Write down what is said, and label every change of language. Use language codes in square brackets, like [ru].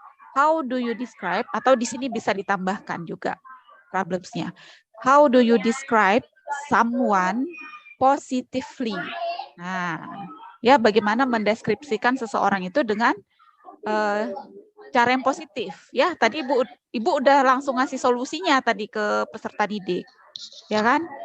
[en] How do you describe, [id] atau di sini bisa ditambahkan juga problemsnya. [en] How do you describe someone positively? [id] Nah, ya bagaimana mendeskripsikan seseorang itu dengan cara yang positif. Ya, tadi Ibu udah langsung ngasih solusinya tadi ke peserta didik. Ya kan?